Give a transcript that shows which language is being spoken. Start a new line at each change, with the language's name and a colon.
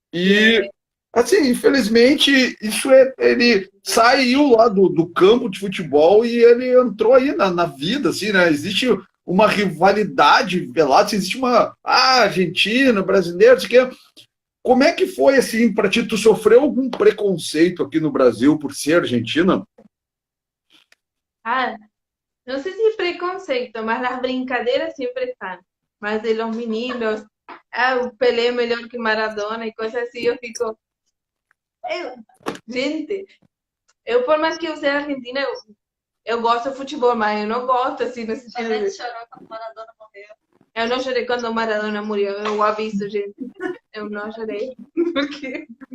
Portuguese: E, assim, infelizmente, ele saiu lá do campo de futebol e ele entrou aí na vida, assim, né? Existe uma rivalidade velada, existe uma Argentina, brasileiro, isso aqui. Como é que foi, assim, para ti? Tu sofreu algum preconceito aqui no Brasil por ser argentina?
Spanish: No sé si preconceito, mas las brincadeiras siempre están.
Portuguese: Mas de los meninos, Pelé melhor que Maradona e coisas assim, eu fico... gente, eu por mais que eu seja argentina, eu gosto de futebol, mas eu não gosto assim nesse sentido. Você chorou quando Maradona morreu. Eu não chorei quando o Maradona morreu, eu aviso, gente. Eu não chorei, porque...